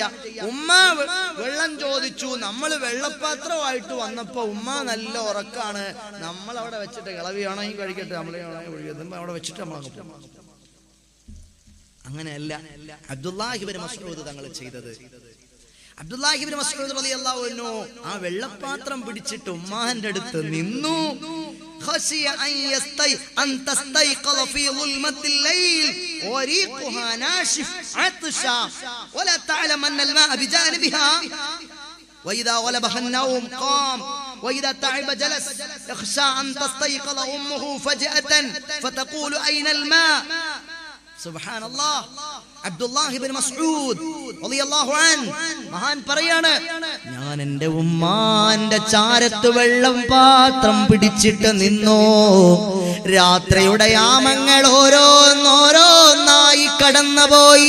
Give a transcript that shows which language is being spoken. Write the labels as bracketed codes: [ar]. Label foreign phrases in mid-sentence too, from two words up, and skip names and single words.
[ml] ഉമ്മ വെള്ളം ചോദിച്ചു, നമ്മൾ വെള്ളപ്പാത്രമായിട്ട് വന്നപ്പോ ഉമ്മ നല്ല ഉറക്കാണ്, നമ്മൾ അവിടെ വെച്ചിട്ട് കിളവിയാണോ ഈ കഴിക്കട്ടെ, നമ്മളെ അവിടെ വെച്ചിട്ട് നമ്മളങ്ങ് പോകും. അങ്ങനെയല്ല അബ്ദുല്ലാഹി ഇബ്നു മസ്ഊദ് തങ്ങൾ ചെയ്തത്. അബ്ദുല്ലാഹി ഇബ്നു മസ്ഊദ് [ar] رضي الله عنه [ml] ആ വെള്ളപ്പാത്രം പിടിച്ചിട്ട് ഉമ്മാന്റെ അടുത്ത് നിന്നു. [ar] خشي أن تستيقظ في ظلمة الليل وريقها ناشف عطشا ولا تعلم أن الماء بجانبها وإذا غلبها النوم قام وإذا تعب جلس يخشى أن تستيقظ أمه فجأة فتقول أين الماء. سبحان الله. [ml] അബ്ദുല്ലാഹി ഇബ്നു മസ്ഊദ് [ar] رضي الله عنه [ml] മഹാൻ പറയാണ്, ഞാൻ എൻ്റെ ഉമ്മാന്റെ ചാരത്ത് വെള്ളം പാത്രം പിടിച്ചിട്ട് നിന്നു. രാത്രിയുടെ യാമങ്ങൾ ഓരോന്നോരോന്നായി ഒന്നായി കടന്നുപോയി.